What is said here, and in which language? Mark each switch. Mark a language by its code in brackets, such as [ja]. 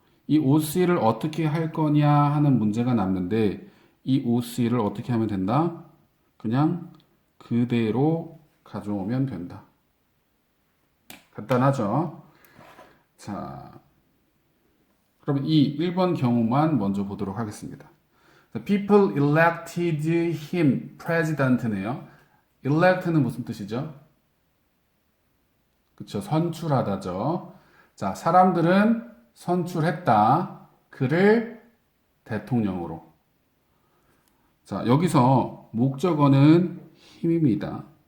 [ko] 이 OC를 어떻게 할 거냐 하는 문제가 남는데 이 OC를 어떻게 하면 된다? 그냥 그대로 가져오면 된다. 간단하죠? 자, 그럼 이 1번 경우만 먼저 보도록 하겠습니다. [en] People elected him president네요. [ko] elect는 무슨 뜻이죠? 그쵸, 선출하다죠. 자, 사람들은 선출했다. 그를 대통령으로. 자, 여기서 목적어는 힘입니다.